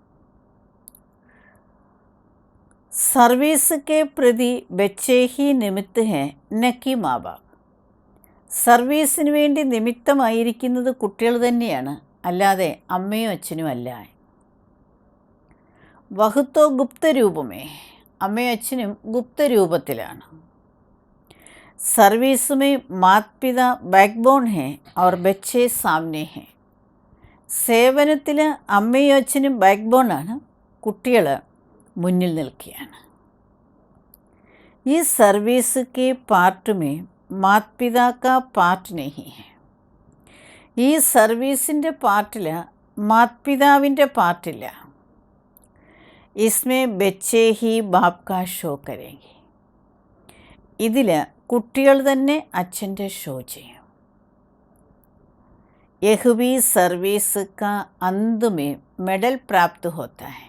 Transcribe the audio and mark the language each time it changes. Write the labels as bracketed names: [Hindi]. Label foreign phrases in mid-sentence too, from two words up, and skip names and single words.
[Hindi] सर्विस के प्रति बच्चे ही निमित्त हैं नकि माँबाप, [Malayalam] സർവീസിന് വേണ്ടി നിമിത്തമായിരിക്കുന്നത് കുട്ടികൾ തന്നെയാണ്, അല്ലാതെ അമ്മയും അച്ഛനും അല്ല. [Hindi] वह तो गुप्तरूप में, [Malayalam] അമ്മയും അച്ഛനും ഗുപ്തരൂപത്തിലാണ്. [Hindi] സർവീസ് में माता पिता बैकबोन है और बच्चे सामने हैं. [Malayalam] സേവനത്തിൽ അമ്മയും അച്ഛനും ബാക്ക് ബോണാണ്, കുട്ടികൾ മുന്നിൽ നിൽക്കുകയാണ്. [Hindi] ഈ സർവീസ് के पार्ट में माता पिता का पार्ट नहीं है. [Malayalam] ഈ സർവീസിൻ്റെ പാർട്ടിൽ മാതാപിതാവിൻ്റെ പാർട്ടില്ല. [Hindi] इसमें बच्चे ही बाप का शो करेंगे. [Malayalam] ഇതിൽ കുട്ടികൾ തന്നെ അച്ഛൻ്റെ ഷോ ചെയ്യും. [Hindi] यह भी सर्विस का अंत में मेडल प्राप्त होता है.